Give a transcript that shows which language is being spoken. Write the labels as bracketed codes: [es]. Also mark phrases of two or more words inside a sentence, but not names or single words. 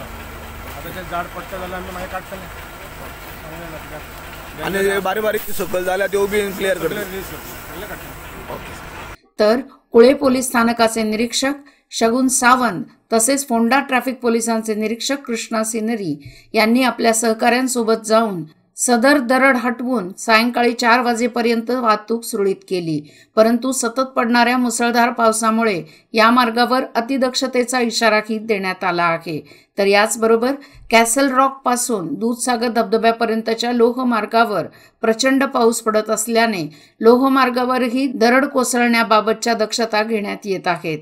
[kok] आतां तें झाड पडटा जाल्यार आमी मागीर काडटले। आनी बारीक बारीक सकयल जाल्यार त्यो बी क्लियर करतले? [mr] तर कुळे पोलीस स्थानकाचे निरीक्षक शगुन सावंत तसेच फोंडा ट्रॅफिक पोलिसांचे निरीक्षक कृष्णा सिनरी यांनी आपल्या सहकाऱ्यांसोबत जाऊन सदर दरड हटवून सायंकाळी 4 वाजेपर्यंत वाहतूक सुरळीत केली। परंतु सतत पडणाऱ्या मुसळधार पावसामुळे या मार्गावर अतिदक्षतेचा इशाराही देण्यात आला आहे। तर याचबरोबर कॅसल रॉक पासून दूधसागर धबधब्यापर्यंतच्या लोहमार्गावर प्रचंड पाऊस पडत असल्याने लोहमार्गावरही दरड कोसळण्याबाबतच्या दक्षता घेण्यात येत आहेत।